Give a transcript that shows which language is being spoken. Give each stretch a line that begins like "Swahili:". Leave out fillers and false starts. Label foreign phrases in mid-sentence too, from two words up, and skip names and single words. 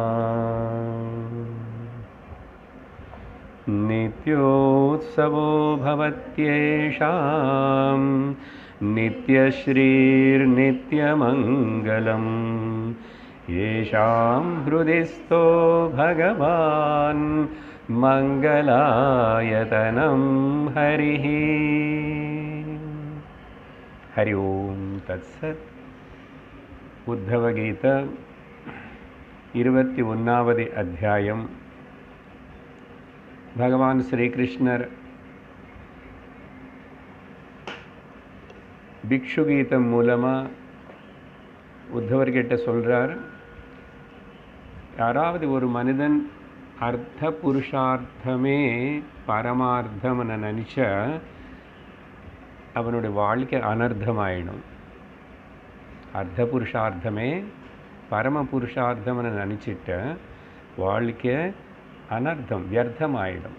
Sanskrit: नित्योत्सवो भवत्येषां नित्यश्रीर्नित्यमङ्गलं येषां हृदि स्थो भगवान् मङ्गलायतनं हरिः। हरि ओं तत्सत्।
Tamil: उद्धवगीता 21வது அத்தியாயம். பகவான் ஸ்ரீ கிருஷ்ணர் பிக்ஷு கீதம் மூலமா உத்தவர்கிட்ட சொல்றார், யாராவது ஒரு மனிதன் அர்த்த புருஷார்த்தமே பரமார்த்தம்னு நினச்சா அவனுடைய வாழ்க்கை அனர்த்தமாயிடும். அர்த்த புருஷார்த்தமே பரம புருஷார்த்தம்னு நினச்சிட்ட வாழ்க்கை அனர்த்தம் வியர்த்தமாயிடும்.